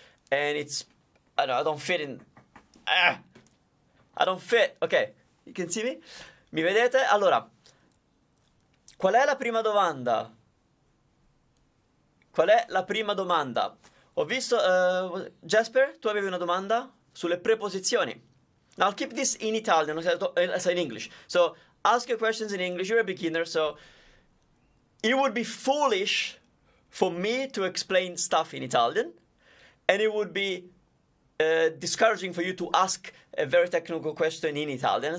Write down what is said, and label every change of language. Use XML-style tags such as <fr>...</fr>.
<en>And I don't fit in, I don't fit, ok, you can see me?</en> <it>Mi vedete? Allora, qual è la prima domanda? Qual è la prima domanda? Ho visto, Jasper, tu avevi una domanda sulle preposizioni.</it> <en>Now I'll keep this in Italian, so in English. So ask your questions in English. You're a beginner, so it would be foolish for me to explain stuff in Italian, and it would be discouraging for you to ask a very technical question in Italian.</en>